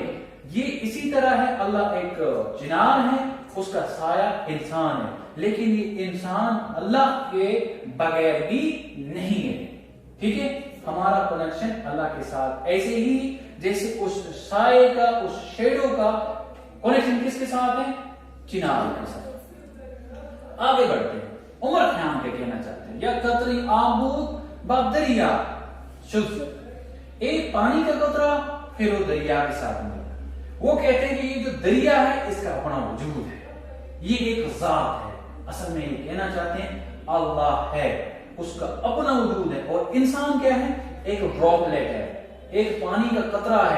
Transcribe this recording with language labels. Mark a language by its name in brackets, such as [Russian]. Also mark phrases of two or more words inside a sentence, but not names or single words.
[Urdu] یہ اسی طرح ہے، اللہ ایک چنار ہے، اس کا سایہ انسان ہے، لیکن یہ انسان اللہ کے بغیر بھی نہیں ہے، ٹھیک ہے، ہمارا کنیکشن اللہ کے ساتھ ایسے ہی جیسے اس سائے کا، اس شیڈو کا کنیکشن کس کے ساتھ ہے؟ چنار کے ساتھ۔ آگے بڑھتے ہیں، عمر خیام کے کہنا چاہتے ہیں، [Persian] یا قطری آبود باب دریا شد، [Urdu] ایک پانی کا قطرہ پھر وہ دریا کے ساتھ ملا۔ وہ کہتے ہیں کہ یہ جو دریا ہے اس کا اپنا وجود ہے، یہ ایک ذات ہے، اصل میں یہ کہنا چاہتے ہیں اللہ ہے، اس کا اپنا وجود ہے، اور انسان کیا ہے؟ ایک ڈراپلیٹ ہے، ایک پانی کا قطرہ ہے۔